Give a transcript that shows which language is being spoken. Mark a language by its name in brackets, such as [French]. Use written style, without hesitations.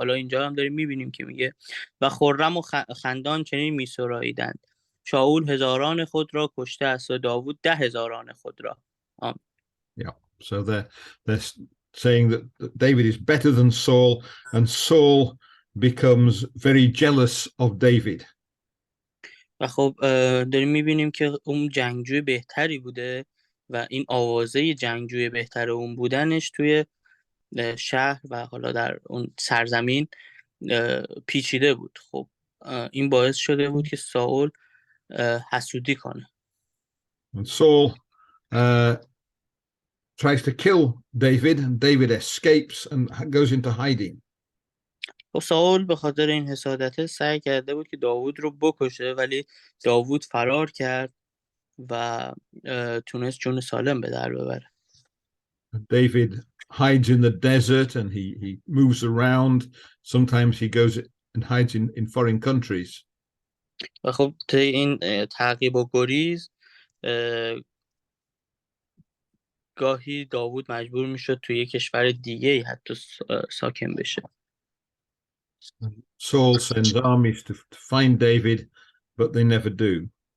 [Persian] حالا اینجا هم داریم میبینیم که میگه و خرم و خندان چنین میسراییدند، شاول هزاران خود را کشته است و داوود 10,000 خود را. [English] Yeah, so they're saying that David is better than Saul, and Saul becomes very jealous of David. [Persian] و خب داریم میبینیم که اون جنگجوی بهتری بوده و این آوازه جنگجوی بهتر اون بودنش توی شهر و حالا در اون سرزمین پیچیده بود. خب این باعث شده بود که ساول حسودی کنه. [English] And Saul tries to kill David, and David escapes and goes into hiding. [Persian] خب ساول به خاطر این حسادت سعی کرده بود که داوود رو بکشه، ولی داوود فرار کرد و تونست جون سالم به در ببره. [English] David hides in the desert and he moves around. Sometimes he goes and hides in foreign countries. [Persian] و خب طی این تعقیب و گریز گاهی داوود مجبور میشد توی کشور دیگه حتی ساکن بشه. [English] Saul sends armies to find David, but they never do.